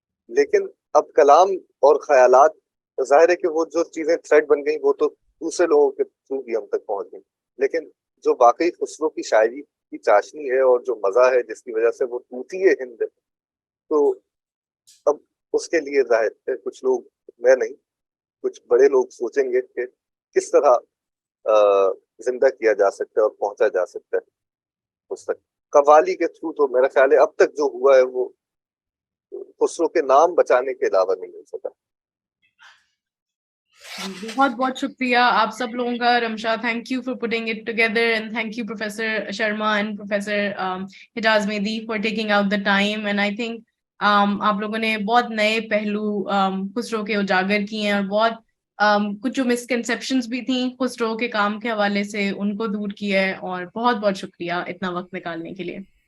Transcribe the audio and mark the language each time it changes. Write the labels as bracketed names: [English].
[Urdu] لیکن اب کلام اور خیالات ظاہر ہے کہ وہ جو چیزیں تھریڈ بن گئیں وہ تو دوسرے لوگوں کے تھرو بھی ہم تک پہنچ گئیں, لیکن جو واقعی خسرو کی شاعری کی چاشنی ہے اور جو مزہ ہے جس کی وجہ سے وہ ٹوٹی ہے ہند, تو اب اس کے لیے ظاہر ہے کچھ لوگ, میں نہیں, کچھ بڑے لوگ سوچیں گے کہ کس طرح زندہ کیا جا سکتا ہے اور پہنچا جا سکتا ہے اس تک. قوالی کے تھرو تو میرا خیال ہے اب تک جو ہوا ہے وہ خسرو کے نام بچانے کے علاوہ نہیں مل سکا. بہت بہت شکریہ آپ سب لوگوں کا. [English] Rimsha, thank you for putting it together, and thank you Professor Sharma and Professor Hijaz Mehdi for taking out the time. And I think [Urdu] آپ لوگوں نے بہت نئے پہلو خسرو کے اجاگر کیے ہیں, اور بہت کچھ جو مسکنسیپشنز بھی تھیں خسرو کے کام کے حوالے سے ان کو دور کیا ہے, اور بہت بہت شکریہ اتنا وقت نکالنے کے لیے.